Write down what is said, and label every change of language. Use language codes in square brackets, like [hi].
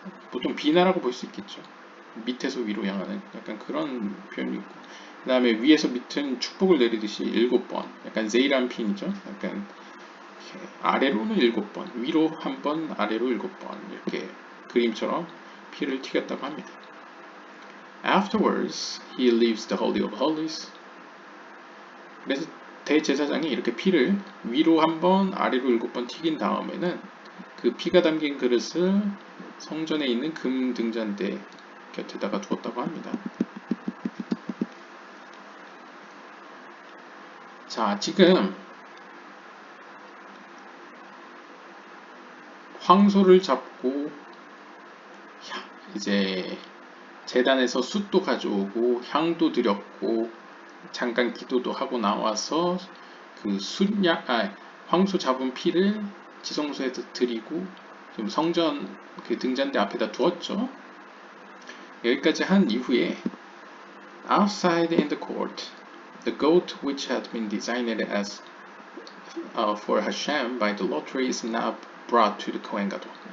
[ko] 보통 비나라고 볼 수 있겠죠. 밑에서 위로 향하는 약간 그런 표현이 있고, 그 다음에 위에서 밑은 축복을 내리듯이 7번, 약간 제이란핀이죠. 약간 아래로는 7번, 위로 1번, 아래로 7번 이렇게 그림처럼 피를 튀겼다고 합니다. [en] Afterwards, he leaves the Holy of Holies. [ko] 그래서 대제사장이 이렇게 피를 위로 1번, 아래로 7번 튀긴 다음에는 그 피가 담긴 그릇을 성전에 있는 금 등잔대 곁에다가 두었다고 합니다. 자, 지금 황소를 잡고 이제 제단에서 숯도 가져오고 향도 드렸고 잠깐 기도도 하고 나와서 그 황소 잡은 피를 지성소에서 드리고 지금 성전 그 등잔대 앞에다 두었죠. 여기까지 한 이후에 [en] outside in the court, the goat which had been designed as for Hashem by the lottery is now brought to the Kohen Gadol.